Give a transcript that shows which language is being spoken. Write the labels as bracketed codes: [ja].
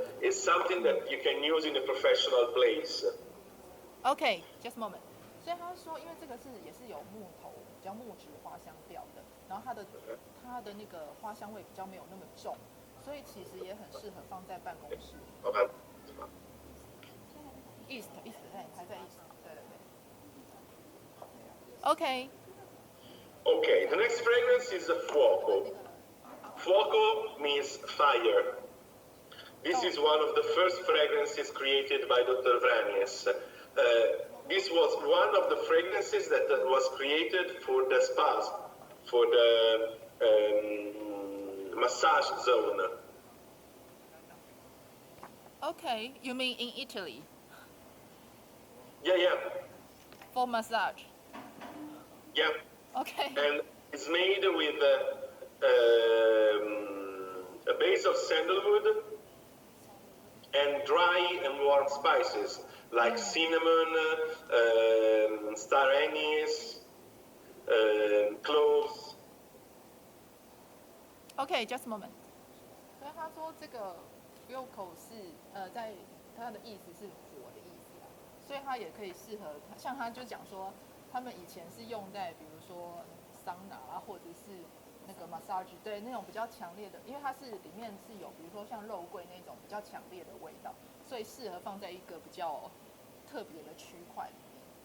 [en] It's something that you can use in a professional place. Okay, just a moment. [zh] 所以他说，因为这个也是有木头，比较木质花香调的，然后它的那个花香味比较没有那么重，所以其实也很适合放在办公室。 East 还在 East， 对。 [en] Okay. Okay, the next fragrance is a fuoco. Fuoco means fire. This is one of the first fragrances created by Dr. Vranjes. This was one of the fragrances that was created for the spas, for the massage zone. Okay, you mean in Italy? Yeah. For massage? Yeah. Okay. And it's made with a base of sandalwood and dry and warm spices like cinnamon, star anise, cloves. Okay, just a moment. [zh] 所以他说这个 Fuoco 是在它的意思是火的意思啊，所以它也可以适合，像他就讲说，他们以前是用在比如说桑拿啊，或者是那个 massage， 对那种比较强烈的，因为它是里面是有比如说像肉桂那种比较强烈的味道，所以适合放在一个比较特别的区块里面。